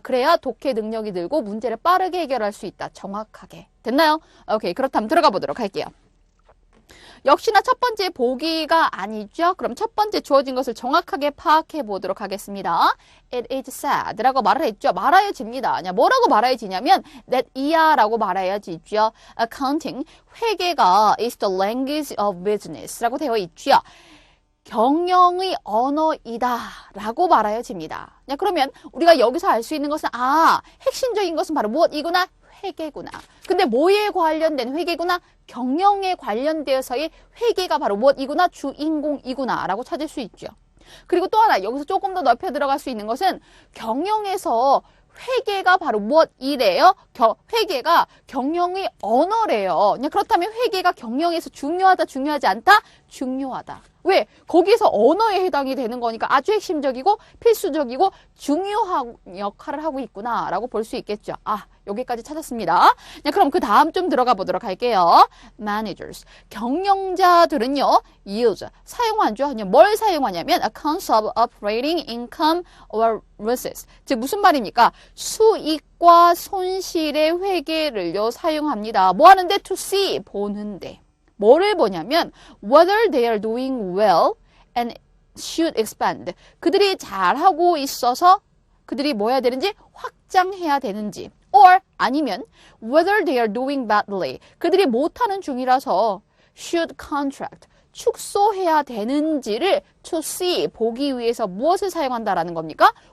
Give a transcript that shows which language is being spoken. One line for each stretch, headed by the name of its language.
Korean: 그래야 독해 능력이 늘고 문제를 빠르게 해결할 수 있다. 정확하게. 됐나요? 오케이. 그렇다면 들어가 보도록 할게요. 역시나 첫 번째 보기가 아니죠. 그럼 첫 번째 주어진 것을 정확하게 파악해 보도록 하겠습니다.
English: It is sad
Korean: 라고 말을 했죠. 말아야집니다. 뭐라고 말아야지냐면 that 라고 말아야지죠.
English: Accounting, 회계가 is the language of business
Korean: 라고 되어 있죠. 경영의 언어이다 라고 말아야집니다. 그러면 우리가 여기서 알 수 있는 것은 핵심적인 것은 바로 무엇이구나? 회계구나. 근데 뭐에 관련된 회계구나? 경영에 관련되어서의 회계가 바로 무엇이구나? 주인공이구나 라고 찾을 수 있죠. 그리고 또 하나, 여기서 조금 더 넓혀 들어갈 수 있는 것은 경영에서 회계가 바로 무엇이래요? 회계가 경영의 언어래요. 그렇다면 회계가 경영에서 중요하다, 중요하지 않다? 중요하다. 왜? 거기서 언어에 해당이 되는 거니까 아주 핵심적이고 필수적이고 중요한 역할을 하고 있구나 라고 볼 수 있겠죠. 여기까지 찾았습니다. 그럼 그 다음 좀 들어가 보도록 할게요. Managers, 경영자들은요, use, 사용하죠. 뭘 사용하냐면
English: accounts of operating income or losses.
Korean: 즉 무슨 말입니까? 수익과 손실의 회계를요 사용합니다. 뭐 하는데?
English: To see,
Korean: 보는데. 뭐를 보냐면
English: whether they are doing well and should expand.
Korean: 그들이 잘하고 있어서 그들이 뭐 해야 되는지 확장해야 되는지, or 아니면
English: whether they are doing badly.
Korean: 그들이 못하는 중이라서
English: should contract.
Korean: 축소해야 되는지를
English: to see,
Korean: 보기 위해서 무엇을 사용한다라는 겁니까?